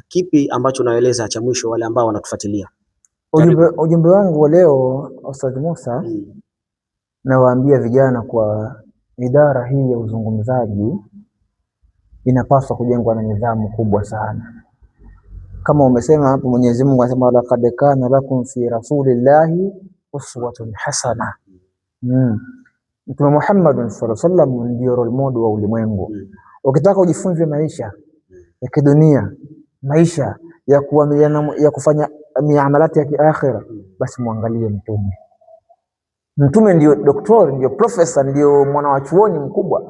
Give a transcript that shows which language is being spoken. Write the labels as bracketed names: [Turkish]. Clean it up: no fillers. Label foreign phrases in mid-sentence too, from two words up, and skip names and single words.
[Swahili] Kipi ambacho unaeleza cha mwisho wale ambao wanatufuatilia? Ujumbe wangu wa leo Ustadh Musa, nawaambia vijana kwa idara hii ya uzungumzaji inapaswa kujengwa na nidhamu kubwa sana. Kama umesema hapo, Mwenyezi Mungu anasema [Arabic] لقد كان لكم في رسول الله أسوة حسنة. [Swahili] Mtume Muhammad [Arabic] صلى الله عليه وسلم [Swahili] ndio [English] role model [Swahili] wa ulimwengu. Ukitaka ujifunze maisha ya kidunia, maisha ya kuamiliana, ya kufanya miamalati ya kiakhira, basi muangalie Mtume. Mtume ndio daktari, ndio profesa, ndio mwana wa chuoni mkubwa.